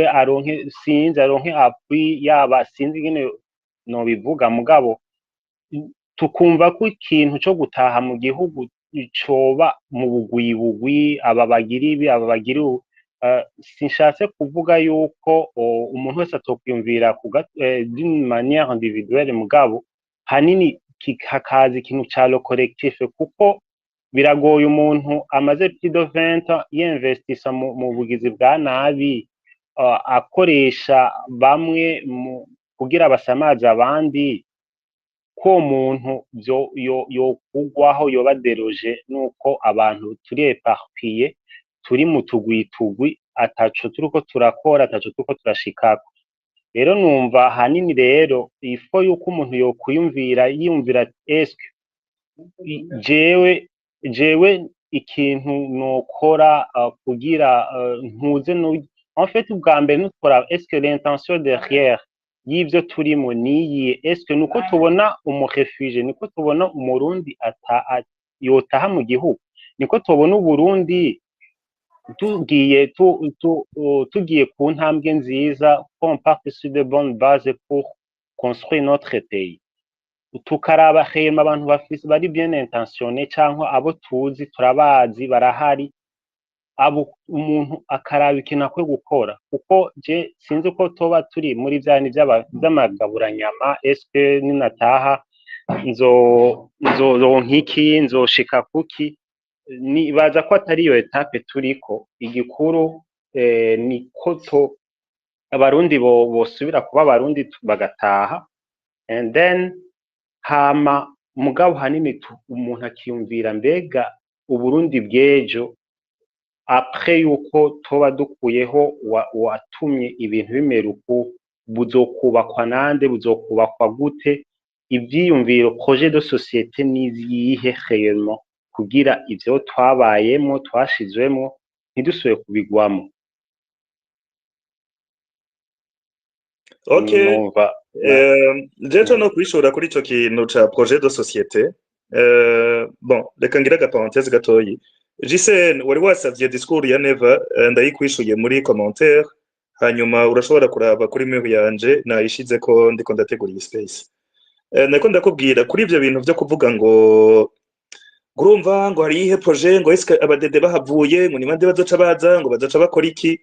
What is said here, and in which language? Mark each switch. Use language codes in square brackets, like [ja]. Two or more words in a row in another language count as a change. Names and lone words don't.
[rn] aronke appui, yaba sinzi ingene nobivuga, mugabo tukumva ko ikintu co gutaha mu gihugu coba mu bugwi aba bagira ibi aba bagira sinshatse kuvuga yuko umuntu wese atokwiyumvira [fr] d'une manière individuelle, [rn] mugabo hanini hakaza ikintu ca [fr] le collectif, [rn] kuko biragoye umuntu amaze [fr] plus de 20 ans [rn] yinvestisa mu bugizi bwa nabi, akoresha bamwe kugira basamaza abandi, ko umuntu yokugwaho yoba deroje nuko abantu turi éparpillé, turi mu tugwi ataco turiko turakora, ataco turiko turashikako. Rero numva hanini rero ifo yuko umuntu yiyumvira eske jewe ikintu nokora kugira ntuze [fr] en fait [rn] ubwa mbere nukora, [fr] est-ce que l'intention derrière [rn] y'ivyo turimo niyi, [fr] est-ce que [rn] nuko tubona umurefugee, niko tubona umurundi yotaha mu gihugu, niko tubona Uburundi tugiye ku ntambwe nziza, [fr] on part sur de bonnes bases pour construire notre pays, [rn] tukaraba hema abantu bari [fr] bien intentionné [rn] canke abo tuzi turabazi barahari, abo umuntu akaraba ikintu akwiye gukora, kuko je sinzi ko toba turi muri vyani vy'amagaburanyama, eske ninataha nkiki nzoshika kuki, nibaza ko atari iyo etape turiko. Igikuru niko abarundi bosubira kuba abarundi bagataha, [en] and then hama [rn] mugabo hanini umuntu akiyumvira mbega Uburundi bw'ejo après yuko toba dukuyeho watumye ibintu bimera uku, buzokubakwa nande, buzokubakwa gute, ivyiyumviro [fr] projet de société [rn] nizihe réellement kugira ivyo twabayemo twashizwemo ntidusubire kubigwamo. Okay. Jeje no kwishura kuri ico kintu ca [fr] projet de société. [rn] Bon, reka ngira parenthèse gatoyi. JCN wari wasavye discours ya Neva, ndayikwishuye muri commentaire, hanyuma urashobora kuraba kuri mail yanje nayishize ko ndiko ndategura iyi space. Nako ndakubwira kuri ivyo bintu vyo kuvuga ngo urumva ngo hari ihe projet, ngo eske abadede bahavuye, ngo nimande bazoca baza, ngo bazoca bakora iki.